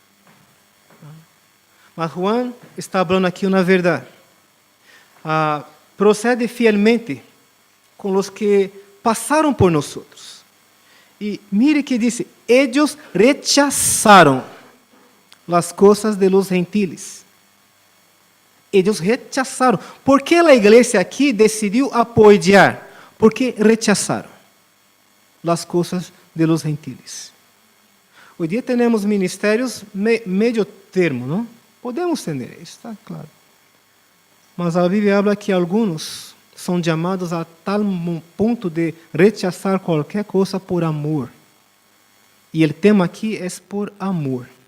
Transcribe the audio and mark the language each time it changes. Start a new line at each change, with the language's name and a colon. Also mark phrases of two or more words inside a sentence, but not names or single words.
Portuguese: Mas Juan está falando aqui uma verdade. Procede fielmente com os que passaram por nós. E mire que diz: eles rechazaram as coisas
Spanish: de los gentiles.
Portuguese: Eles rechazaram. ¿Por que a igreja aqui decidiu apoiar? Porque rechazaram as coisas
Spanish: de los gentiles.
Portuguese: Hoje dia temos ministérios meio termo, não? Podemos ter, está claro. Mas a Bíblia habla que alguns são chamados a tal ponto de rechazar qualquer coisa por amor. E o tema aqui é por amor.